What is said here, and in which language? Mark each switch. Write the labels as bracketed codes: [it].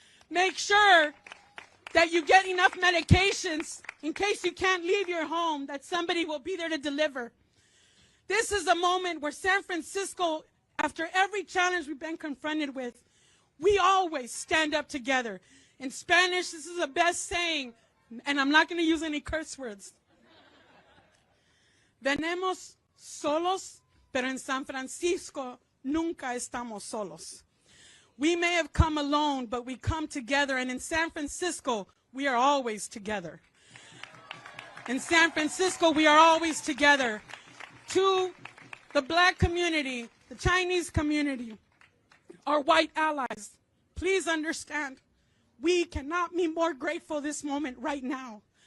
[en] Make sure that you get enough medications in case you can't leave your home, that somebody will be there to deliver. This is a moment where San Francisco, after every challenge we've been confronted with, we always stand up together. In Spanish, this is the best saying, and I'm not going to use any curse words. [es] Venimos solos, pero en San Francisco nunca estamos solos. [en] We may have come alone, but we come together, and in San Francisco, we are always together. In San Francisco, we are always together. To the black community, the Chinese community, our white allies, please understand, we cannot be more grateful this moment right now.